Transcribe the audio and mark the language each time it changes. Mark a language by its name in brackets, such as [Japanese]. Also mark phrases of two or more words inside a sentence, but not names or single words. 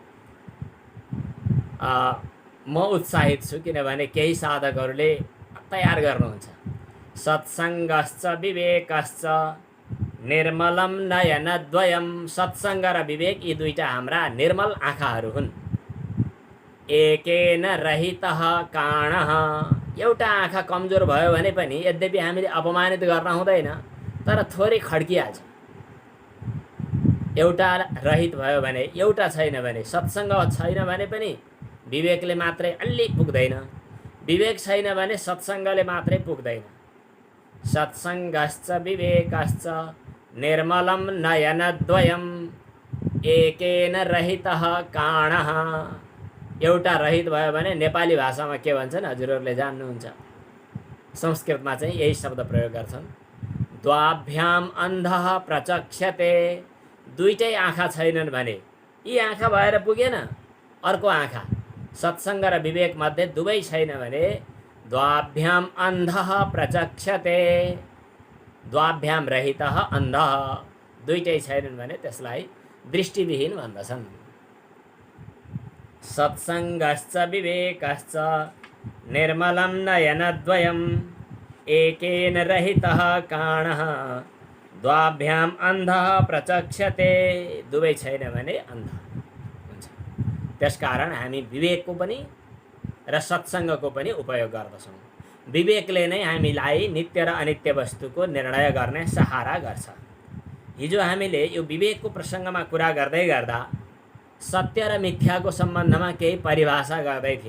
[Nepali] म उत्साहित छु, किनभने केही साधकहरूले तयार गर्नुहुन्छ। [Sanskrit] सत्सङ्गश्च विवेकश्च निर्मलं नयनद्वयम्। [Nepali] सत्सङ्ग र विवेक यी दुईटा हाम्रा निर्मल आँखाहरू हुन्। [Sanskrit] एकेन रहितः काणः, [Nepali] एउटा आँखा कमजोर भयो भने पनि यद्यपि हामीले अपमानित गर्न हुँदैन, तर थोरै खड्किहाल्छ। एउटा रहित भयो भने, एउटा छैन भने, सत्सङ्ग छैन भने पनि विवेकले मात्रै अलि पुग्दैन, विवेक छैन भने सत्सङ्गले मात्रै पुग्दैन। [Sanskrit] सत्सङ्गश्च विवेकश्च निर्मलं नयनद्वयम् एकेन रहितः काणः। [Nepali] एउटा रहित भयो भने नेपाली भाषामा के भन्छन् हजुरहरूले जान्नुहुन्छ। संस्कृतमा चाहिँ यही शब्द प्रयोग गर्छन्। [Sanskrit] द्वाभ्याम अन्धः प्रचक्षते, [Nepali] दुईटै आँखा छैनन् भने, यी आँखा भएर पुगेन, अर्को आँखा सत्सङ्ग र विवेक मध्ये दुवै छैन भने [Sanskrit] द्वाभ्याम अन्धः प्रचक्षते। द्वाभ्याम रहितः अन्धः, [Nepali] दुईटै छैनन् भने त्यसलाई दृष्टिविहीन भन्दछन्। [Sanskrit] सत्सङ्गश्च विवेकश्च निर्मलं नयनद्वयम् एकेन रहितः काणः द्वाभ्याम अन्धः प्रचक्षते। [Nepali] दुवै छैन भने अन्ध हुन्छ। त्यसकारण हामी विवेकको पनि र सत्सङ्गको पनि उपयोग गर्दछौँ। विवेकले नै हामीलाई नित्य र अनित्य वस्तुको निर्णय गर्ने सहारा गर्छ। हिजो हामीले यो विवेकको प्रसङ्गमा कुरा गर्दै गर्दा सत्य र मिथ्याको सम्बन्धमा केही परिभाषा गर्दै थियौँ।